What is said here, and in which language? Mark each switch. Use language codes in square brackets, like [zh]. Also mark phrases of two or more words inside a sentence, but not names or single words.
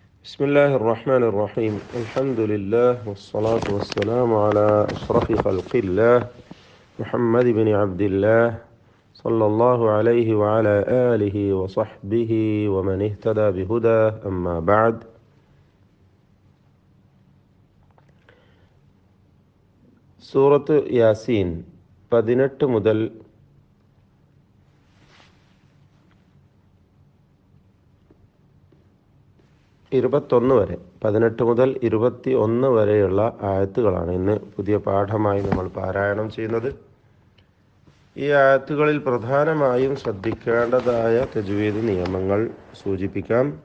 [ar] بسم الله الرحمن الرحيم الحمد لله والصلاة والسلام على أشرف خلق الله محمد بن عبد الله صلى الله عليه وعلى آله وصحبه ومن اهتدى بهداه أما بعد سورة ياسين 18 മുതൽ [ml] 21 വരെ 18 മുതൽ 21 വരെയുള്ള ആയത്തുകളാണ് ഇന്ന് പുതിയ പാഠമായി നമ്മൾ പാരായണം ചെയ്യുന്നത്. ഈ ആയത്തുകളിൽ പ്രധാനമായും ശ്രദ്ധിക്കേണ്ടതായ തജ്വീദ് നിയമങ്ങൾ സൂചിപ്പിക്കാം.